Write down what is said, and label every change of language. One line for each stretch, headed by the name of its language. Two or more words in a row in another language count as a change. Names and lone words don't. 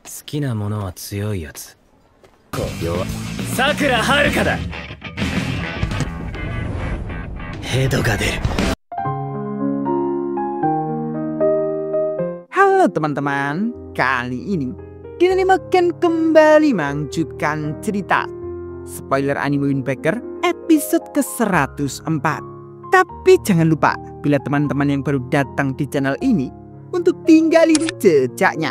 Japanese: きなものは強いやつ。弱。さくらはるかだ。ヘドが出る。
Indonesian: Halo teman-teman, kali ini kita akan kembali melanjutkan cerita spoiler anime Wind Waker episode ke-104. Tapi jangan lupa bila teman-teman yang baru datang di channel ini untuk tinggalin jejaknya.